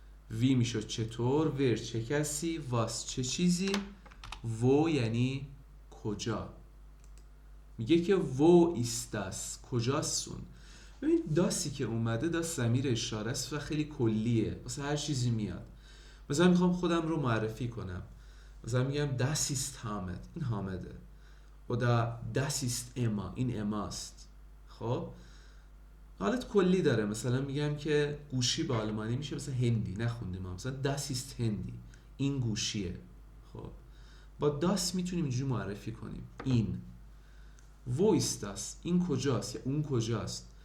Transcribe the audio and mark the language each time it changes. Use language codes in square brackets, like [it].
[fa] وی میشد چطور، ور چه کسی، واس چه چیزی، وو یعنی کجا. میگه که وو [de] ist das [fa] کجاستون. ببین داسی که اومده داس ضمیر اشاره است و خیلی کلیه، واسه هر چیزی میاد. مثلا میخوام خودم رو معرفی کنم، مثلا میگم [de] das ist Hamid، [fa] این حامده. [de] oder das ist Emma، [fa] این اماست. خب حالت کلی داره. مثلا میگم که گوشی به آلمانی میشه مثلا هندی، نخوندیم ما مثلا [de] das ist [fa] هندی، این گوشیه. خب با das میتونیم اینجوری معرفی کنیم. این [de] wo ist das؟ [fa] این کجاست یا اون کجاست.